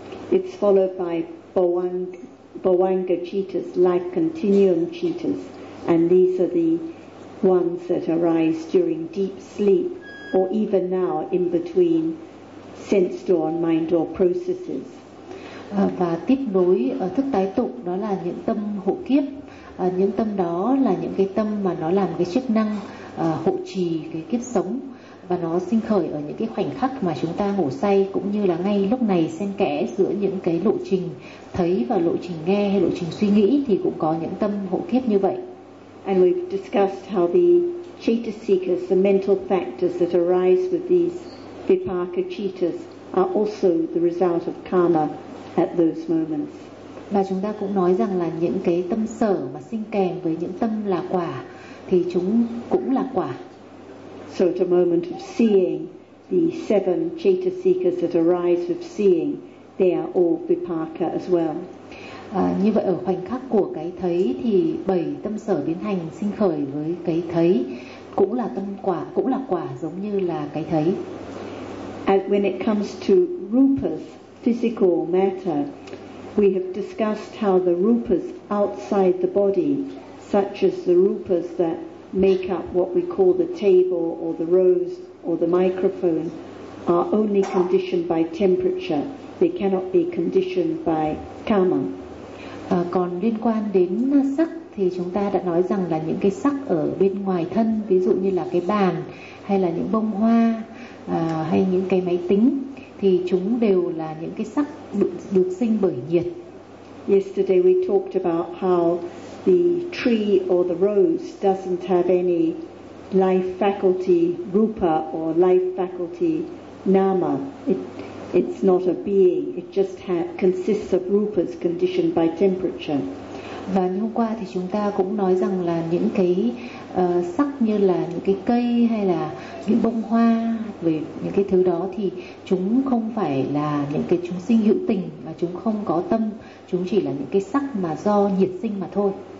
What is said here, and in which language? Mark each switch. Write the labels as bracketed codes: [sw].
[en] It's followed by Bhavanga cittas, life continuum cittas, and these are the ones that arise during deep sleep or even now in between sense door and mind door processes. [vi] Và tiếp nối thức tái tục đó là những tâm hộ kiếp, những tâm đó là những cái tâm mà nó làm cái chức năng hộ trì cái kiếp sống, và nó sinh khởi ở những cái khoảnh khắc mà chúng ta ngủ say, cũng như là ngay lúc này xen kẽ giữa những cái lộ trình thấy và lộ trình nghe hay lộ trình suy nghĩ, thì cũng có những tâm hộ kiếp như vậy. [en] And we've discussed how the cetasikas, the mental factors that arise with these vipaka cittas, are also the result of karma at those moments. [vi] Và chúng ta cũng nói rằng là những cái tâm sở mà sinh kèm với những tâm là quả thì chúng cũng là quả. [en] So at a moment of seeing, the seven cetasikas that arise with seeing, they are all vipaka as well. [vi] Như vậy ở khoảnh khắc của cái thấy thì bảy tâm sở biến hành sinh khởi với cái thấy cũng là tâm quả, cũng là quả giống như là cái thấy. [en] And when it comes to rupas, physical matter, we have discussed how the rupas outside the body, such as the rupas that make up what we call the table or the rose or the microphone, are only conditioned by temperature. They cannot be conditioned by karma. [vi] Còn liên quan đến sắc thì chúng ta đã nói rằng là những cái sắc ở bên ngoài thân, ví dụ như là cái bàn hay là những bông hoa hay những cái máy tính, thì chúng đều là những cái sắc được sinh bởi nhiệt. [en] Yesterday we talked about how the tree or the rose doesn't have any life faculty rupa or life faculty nama. It's not a being, it just consists of rupas conditioned by temperature. [vi] Và như hôm qua thì chúng ta cũng nói rằng là những cái sắc như là những cái cây hay là những bông hoa, về những cái thứ đó thì chúng không phải là những cái chúng sinh hữu tình, và chúng không có tâm, chúng chỉ là những cái sắc mà do nhiệt sinh mà thôi.